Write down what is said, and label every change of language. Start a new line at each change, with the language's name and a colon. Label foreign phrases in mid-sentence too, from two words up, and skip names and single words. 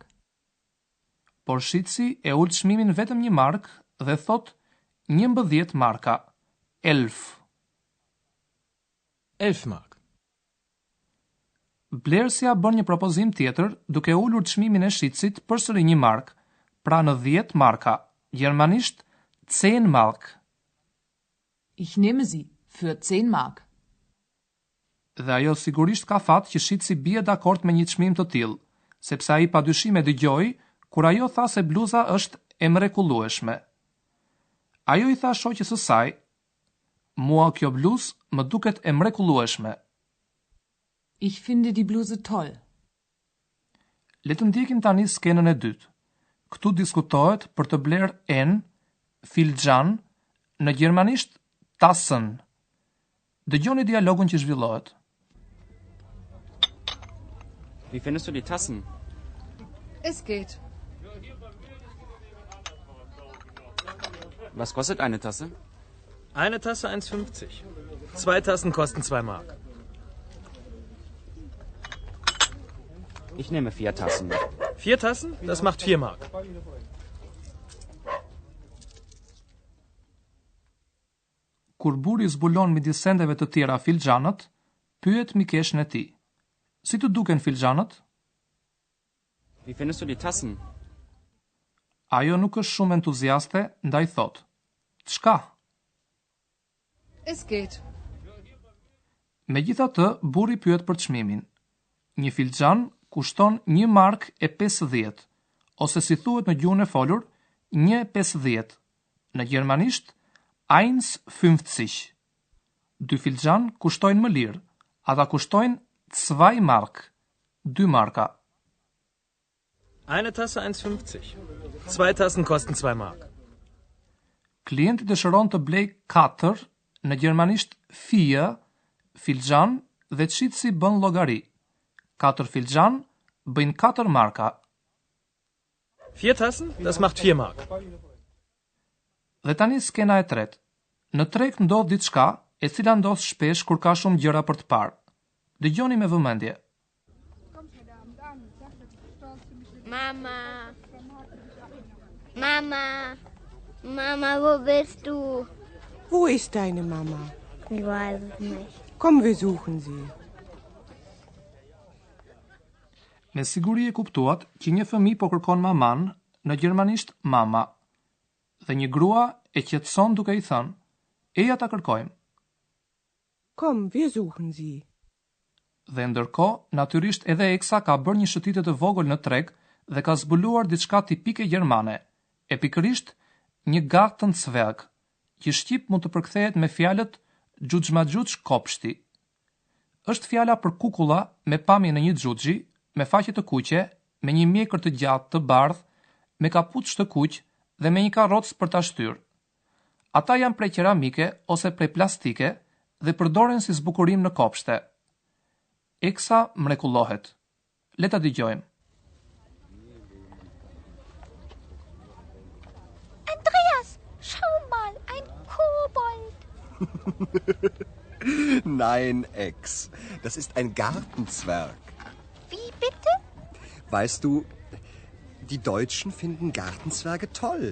Albanian: Por shitësi e ul çmimin vetëm 1 mark dhe thot 11 marka. 11.
German: 11 Mark.
Albanian: Blerësja bën një propozim tjetër duke ulur çmimin e shitësit përsëri 1 mark, pra në 10 marka. Gjermanisht 10 mark.
German: Ich nehme sie für 10 Mark.
Albanian: Dhe ajo sigurisht ka fat që shitësi bie dakord me një çmim të tillë, sepse ai padyshim e dëgjoi kur ajo tha se bluza është e mrekullueshme. Ajo i tha shoqës së saj, mua kjo bluzë më duket e mrekullueshme.
German: Ich finde die Bluse toll.
Albanian: Le të ndjekim tani skenën e dytë. Këtu diskutohet për të bler en, filxhan, në gjermanisht Tassen. Dëgjoni dialogun që zhvillohet.
German: Wie findest du die Tassen? Es geht. Was kostet eine Tasse? Eine Tasse 1,50. 2 Tassen kosten 2 Mark. Ich nehme 4 Tassen. 4 Tassen? Das macht 4 Mark.
Albanian: Kur buri zbulon midis sendeve të tjera filxhanët, pyet mikeshën e tij. Si të duken filxhanët?
German: Wie findest du die Tassen?
Albanian: Ajo nuk është shumë entuziaste, ndaj thot. Çka?
German: Es geht.
Albanian: Megjithatë, burri pyet për çmimin. Një filxhan kushton 1 mark e 50, ose si thuhet në gjuhën e folur, 1,50. Në gjermanisht 1,50. 2 filxhan kushtojnë më lirë. Ata kushtojnë 2 mark, 2 marka.
German: Eine Tasse 1,50. 2 Tassen kosten 2 Mark.
Albanian: Klienti dëshiron të blej 4, në gjermanisht 4, filxhan dhe çitsi bën llogari. 4 filxhan bëjnë 4 marka.
German: 4 Tassen, das macht 4 Mark.
Albanian: Dhe tani skena e tretë. Në treg ndodh diçka e cila ndodh shpesh kur ka shumë gjëra për të parë. Dëgjoni me vëmendje.
German: Mama. Mama. Mama, wo bist du? Wo ist deine Mama? Ich weiß es nicht. Komm, wir suchen sie.
Albanian: Me siguri e kuptuat që një fëmijë po kërkon maman, në gjermanisht mama. Dhe një grua e qetëson duke i thënë: "Eja ta kërkojmë."
German: Komm, wir suchen sie.
Albanian: Dhe ndërkohë, natyrisht edhe Eksa ka bërë një shëtitje të vogël në treg dhe ka zbuluar diçka tipike gjermane, e pikërisht një gartenzwerg, që shqip mund të përkthehet me fjalët xhuxhmaxhuç kopshti. Është fjala për kukulla me pamje në një xhuxhi, me faqe të kuqe, me një mjekër të gjatë të bardhë, me kapuç të kuq dhe me një karrocë për ta shtyrë. Ata janë prej keramike ose prej plastike dhe përdoren si zbukurim në kopshte. Eksa mrekullohet. Le ta dëgjojmë.
German: Andreas, schau mal, ein Kobold. Nein, Ex. Das ist ein Gartenzwerg. Wie bitte? Weißt du, die Deutschen finden Gartenzwerge toll.